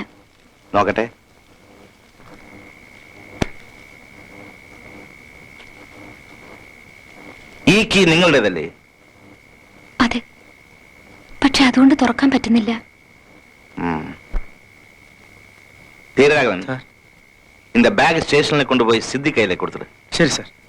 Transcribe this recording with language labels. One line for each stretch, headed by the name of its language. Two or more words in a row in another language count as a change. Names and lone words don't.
Malayalam: നോക്കട്ടെ. ഈ കീ നിങ്ങളുടേതല്ലേ? അതെ, പക്ഷെ അതുകൊണ്ട് തുറക്കാൻ പറ്റുന്നില്ല. തീരരാഘവൻ,
Tamil: இந்த பேக் ஸ்டேஷன்ல கொண்டு போய் சித்தி கையில கொடுத்துடு. சரி சார்.